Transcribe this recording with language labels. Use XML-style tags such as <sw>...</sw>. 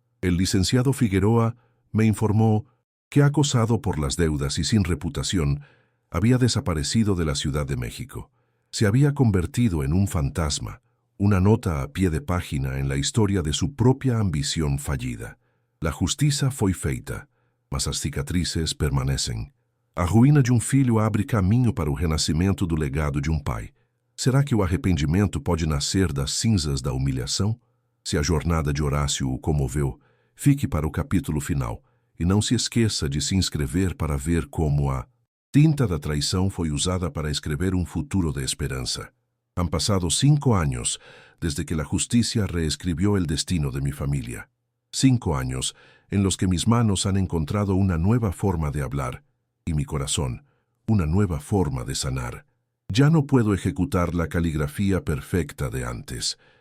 <es>El licenciado Figueroa me informó que, acosado por las deudas y sin reputación, había desaparecido de la Ciudad de México. Se había convertido en un fantasma, una nota a pie de página en la historia de su propia ambición fallida.</es> <pt>La justiça foi feita, mas as cicatrizes permanecem. A ruína de um filho abre caminho para o renascimento do legado de um pai. Será que o arrependimento pode nascer das cinzas da humilhação? Se a jornada de Horácio o comoveu, fique para o capítulo final e não se esqueça de se inscrever para ver como a tinta da traição foi usada para escrever um futuro de esperança.</pt> <es>Han pasado 5 años desde que la justicia reescribió el destino de mi familia. 5 años en los que mis manos han encontrado una nueva forma de hablar y mi corazón una nueva forma de sanar. Ya no puedo ejecutar la caligrafía perfecta de antes.</es>